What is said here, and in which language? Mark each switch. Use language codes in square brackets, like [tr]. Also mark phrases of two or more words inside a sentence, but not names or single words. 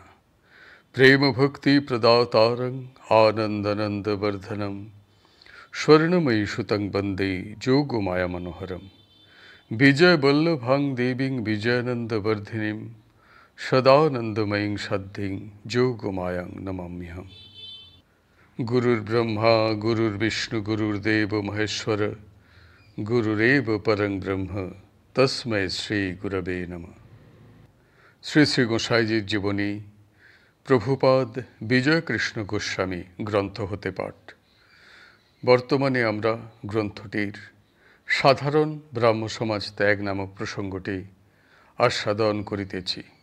[sa] प्रेम भक्ति प्रदातारं आनंदनंद वर्धनम स्वर्णमयी सुतं वंदे जोगमाया मनोहरम विजय वल्लभां देवीं विजयानंद वर्धिनीं सदानंदमयीं सद्धिं जोगमायां नमाम्यहम्। गुरुर्ब्रह्मा गुरुर्विष्णु गुरुर्देव महेश्वर गुरुरेव परं ब्रह्म तस्मै श्री गुरवे नमः। [bn] শ্রী শ্রী গোসাইজির জীবনী প্রভুপাদ বিজয় কৃষ্ণ গোস্বামী গ্রন্থ হতে পাঠ। বর্তমানে আমরা গ্রন্থটির সাধারণ ব্রাহ্ম সমাজ ত্যাগ নামক প্রসঙ্গটি আস্বাদন করিতেছি।